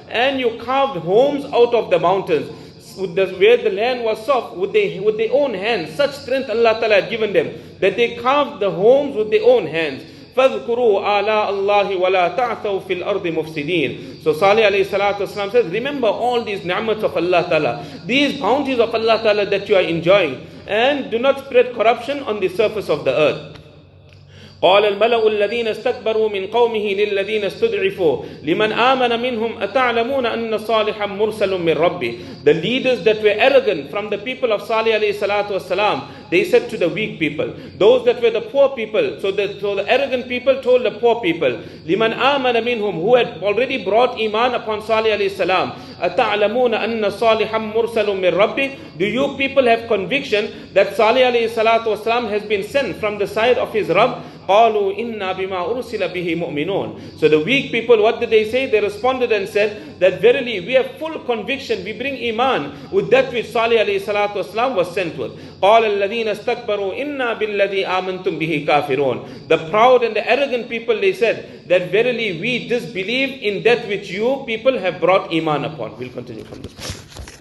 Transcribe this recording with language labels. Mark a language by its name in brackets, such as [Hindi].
[English] And you carved homes out of the mountains. Where the land was soft, with their own hands. Such strength Allah Ta'ala had given them that they carved the homes with their own hands. [Arabic] فَاذْكُرُوا آلَاءَ اللَّهِ وَلَا تَعْثَوْا فِي الْأَرْضِ مُفْسِدِينَ. [English] So Salih alayhi salatu wasalam says, remember all these ni'mat of Allah Ta'ala, these bounties of Allah Ta'ala that you are enjoying, and do not spread corruption on the surface of the earth. [Arabic] قال الملأ الذين استكبروا من قومه للذين استضعفوا لمن آمن منهم أتعلمون أن صالحا مرسل من ربه. [English] The leaders that were arrogant from the people of Salih alayhi salatu wasalam, they said to the weak people, those that were the poor people, so the arrogant people told the poor people, [Arabic] لمن آمن منهم, [English] who had already brought iman upon Salih alayhi salam, [Arabic] أتعلمون أن صالحا مرسل من ربه. [English] Do you people have conviction that Salih alayhi salatu wasalam has been sent from the side of his Rabb? [Arabic] قالوا إنا بما أرسل به مؤمنون. [English] So the weak people, what did they say? They responded and said that verily we have full conviction, we bring iman with that which Salih alayhi salatu wasalam was sent with. [Arabic] قال الذين استكبروا إنا بالذي آمنتم به كافرون. [English] The proud and the arrogant people, they said that verily we disbelieve in that which you people have brought iman upon. We'll continue from this point.